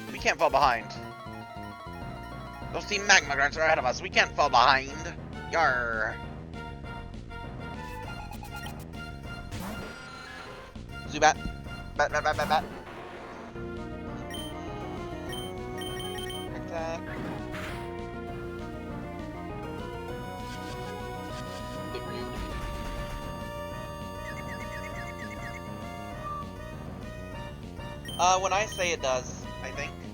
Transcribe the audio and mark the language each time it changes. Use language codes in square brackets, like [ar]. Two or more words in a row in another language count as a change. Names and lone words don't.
[en] We can't fall behind. Those Team Magma Grunts are ahead of us. We can't fall behind. Yarr. Zubat. Bat, bat, bat, bat, bat. Attack. Bit rude. When I say it does, I think.